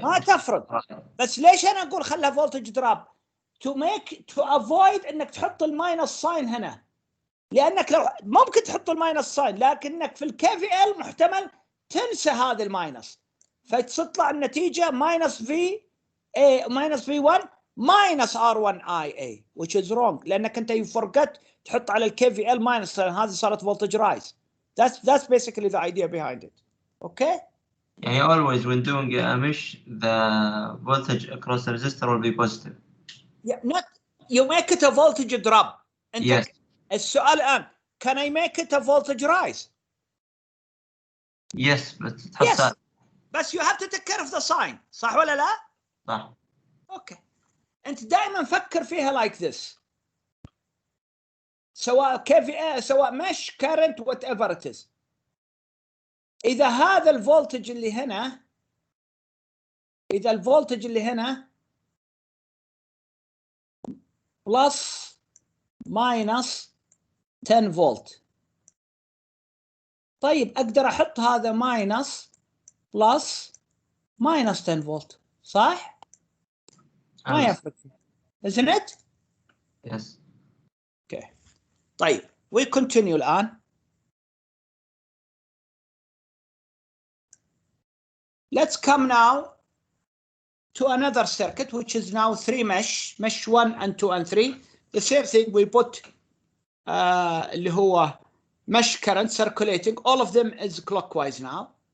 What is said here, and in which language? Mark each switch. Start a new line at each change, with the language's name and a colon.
Arabic: ما تفرق بس ليش انا اقول خلها فولتج دراب؟
English: to avoid
Arabic: انك تحط الماينس ساين هنا، لانك لو ممكن تحط الماينس ساين لكنك في الكي في ال محتمل تنسى هذا الماينس فتطلع النتيجه ماينس في اي ماينس في 1 ماينس ار 1 اي اي
English: which is wrong
Arabic: لانك انت
English: you forget
Arabic: تحط على الكي في ال ماينس هذه صارت فولتج رايز.
English: that's basically the idea behind it. Okay. يعني always when doing a mesh the voltage across the resistor will be positive. Yeah, not you make it a voltage drop. انت Yes.
Arabic: السؤال الان
English: can I make it a voltage rise? Yes but Yes. بس you have to take care of the sign
Arabic: صح ولا لا؟ صح. اوكي. انت دائما فكر فيها
English: like this
Arabic: سواء KVA سواء mesh current
English: whatever it is.
Arabic: اذا هذا الفولتج اللي هنا اذا الفولتج اللي هنا بلس ماينس 10 فولت طيب اقدر احط هذا ماينس بلس ماينس 10 فولت صح؟ ما يفرق
English: isn't it؟ Yes. Okay. طيب we continue الآن. Let's come now to another circuit which is now 3 mesh 1 and 2 and 3. The same thing we put اللي هو mesh current circulating, all of them is clockwise now.